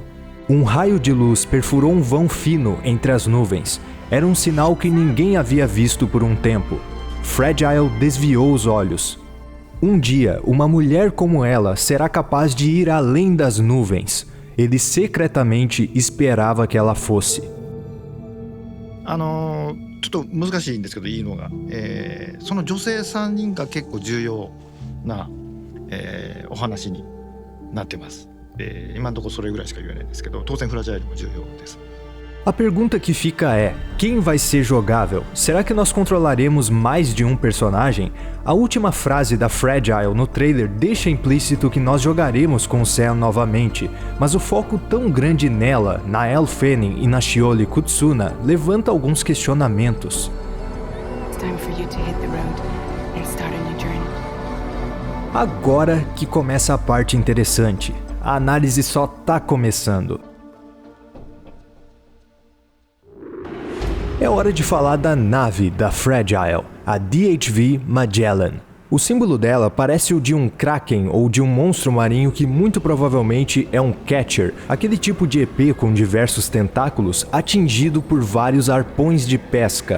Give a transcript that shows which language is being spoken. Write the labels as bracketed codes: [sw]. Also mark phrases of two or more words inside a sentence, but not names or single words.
[pt] Um raio de luz perfurou um vão fino entre as nuvens. Era um sinal que ninguém havia visto por um tempo. Fragile desviou os olhos. Um dia, uma mulher como ela será capaz de ir além das nuvens. Ele secretamente esperava que ela fosse. [ja] ちょっと難しいんですけどいいのが、その女性3人が結構重要な、お話になってます。今のところそれぐらいしか言えないんですけど、当然フラジャイルも重要です。 [pt] A pergunta que fica é, quem vai ser jogável? Será que nós controlaremos mais de um personagem? A última frase da Fragile no trailer deixa implícito que nós jogaremos com Sam novamente, mas o foco tão grande nela, na Elle Fanning e na Shioli Kutsuna, levanta alguns questionamentos. [en] It's time for you to hit the road and start a new journey. [pt] Agora que começa a parte interessante. A análise só tá começando. É hora de falar da nave da Fragile, a DHV Magellan. O símbolo dela parece o de um kraken ou de um monstro marinho que muito provavelmente é um catcher, aquele tipo de EP com diversos tentáculos atingido por vários arpões de pesca.